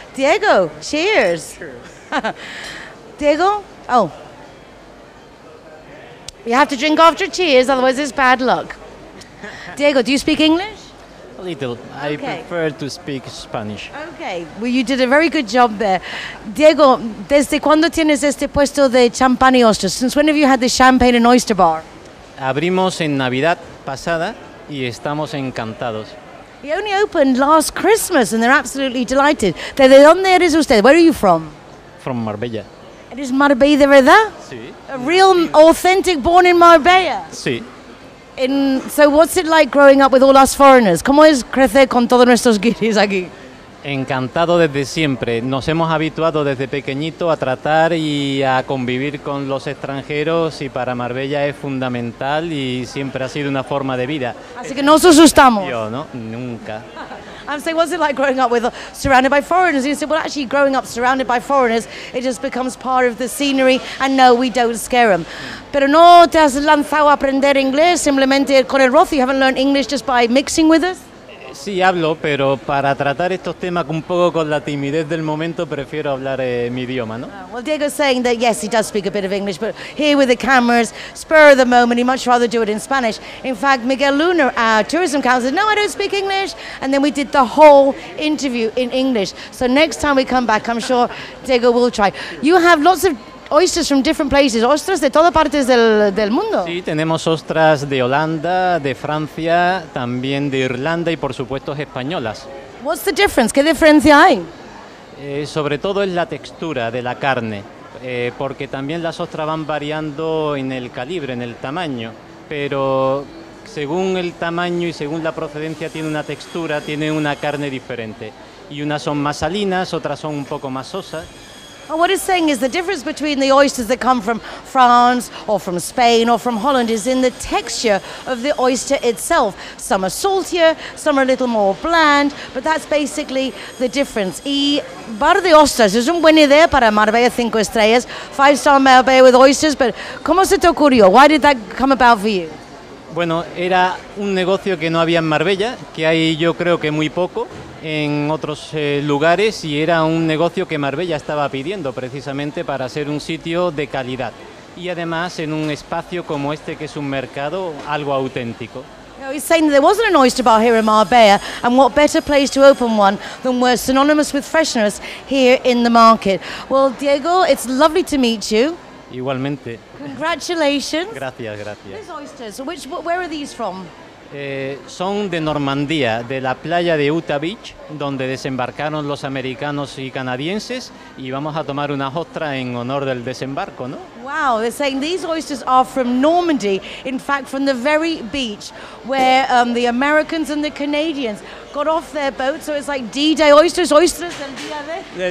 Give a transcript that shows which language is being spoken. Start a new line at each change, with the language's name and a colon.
English: Diego, cheers. Diego? Oh. You have to drink after cheers, otherwise it's bad luck. Diego, do you speak English? A little. I Okay. prefer to speak Spanish. Okay, well, you did a very good job there.
Spanish: Diego, ¿desde cuándo tienes este puesto de champán y oysters?
English: Since when have you had the champagne and oyster bar?
Spanish: Abrimos en Navidad pasada y estamos encantados.
English: He only opened last Christmas and they're absolutely delighted.
Spanish: ¿De dónde eres usted?
English: Where are you from? From Marbella.
Spanish: ¿Eres Marbella de verdad? Sí.
English: A real, authentic, born in Marbella.
Spanish: Sí.
English: So what's it like growing up with all us foreigners?
Spanish: ¿Cómo es crecer con todos nuestros guiris aquí? Encantado desde siempre. Nos hemos habituado desde pequeñito a tratar y a convivir con los extranjeros y para Marbella es fundamental y siempre ha sido una forma de vida. Así que no nos asustamos. Yo, ¿no? Nunca.
English: I'm saying, what's it like growing up surrounded by foreigners? And you said, well, actually, growing up surrounded by foreigners, it just becomes part of the scenery, and no, we don't scare them.
Spanish: Pero no te has lanzado a aprender inglés simplemente con el roce.
English: You haven't learned English just by mixing with us?
Spanish: Sí hablo, pero para tratar estos temas un poco con la timidez del momento prefiero hablar mi idioma, ¿no?
English: Well, Diego's saying that, yes, he does speak a bit of English, but here with the cameras, spur of the moment, he'd much rather do it in Spanish. In fact, Miguel Luna, our tourism council, said, no, I don't speak English. And then we did the whole interview in English. So next time we come back, I'm sure Diego will try. You have lots of oysters from different places,
Spanish: ostras de todas partes del mundo. Sí, tenemos ostras de Holanda, de Francia, también de Irlanda y por supuesto españolas.
English: What's the difference?
Spanish: ¿Qué diferencia hay? Sobre todo es la textura de la carne, porque también las ostras van variando en el calibre, en el tamaño, pero según el tamaño y según la procedencia tiene una textura, tiene una carne diferente. Y unas son más salinas, otras son un poco más sosas.
English: And what it's saying is the difference between the oysters that come from France or from Spain or from Holland is in the texture of the oyster itself. Some are saltier, some are a little more bland, but that's basically the difference.
Spanish: Y bar de ostras es una buena idea para Marbella 5 estrellas,
English: 5-star Marbella with oysters, but
Spanish: ¿cómo se te ocurrió?
English: Why did that come about for you?
Spanish: Bueno, era un negocio que no había en Marbella, que hay yo creo que muy poco en otros lugares, y era un negocio que Marbella estaba pidiendo precisamente para ser un sitio de calidad y además en un espacio como este que es un mercado algo auténtico.
English: He's saying that there wasn't an oyster bar here in Marbella, and what better place to open one than we're synonymous with freshness here in the market. Well, Diego, it's lovely to meet you.
Spanish: Igualmente.
English: Congratulations.
Spanish: Gracias, gracias.
English: These oysters, where are these from?
Spanish: Son de Normandía, de la playa de Utah Beach, donde desembarcaron los americanos y canadienses, y vamos a tomar unas ostras en honor del desembarco, ¿no?
English: Wow, they're saying these oysters are from Normandy, in fact from the very beach where the Americans and the Canadians got off their boat, so it's like D-Day oysters
Spanish: del día de...